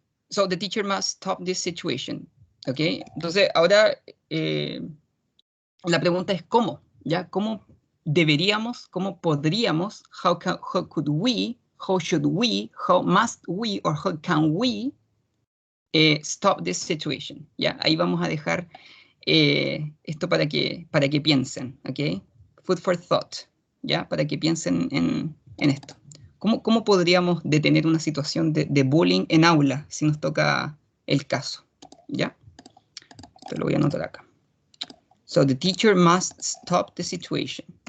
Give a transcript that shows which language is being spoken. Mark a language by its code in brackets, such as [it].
[en] So the teacher must stop this situation. ¿Ok? [es] Entonces, ahora la pregunta es ¿cómo? ¿Ya? ¿Cómo deberíamos, cómo podríamos, [en] how could we, how should we, how must we, or how can we stop this situation? ¿Ya? [es] Ahí vamos a dejar esto para que piensen, ¿ok? [en] Food for thought, [es] ¿ya? Para que piensen en esto. ¿Cómo podríamos detener una situación de bullying en aula si nos toca el caso? ¿Ya? Esto lo voy a anotar acá. [en] So the teacher must stop the situation.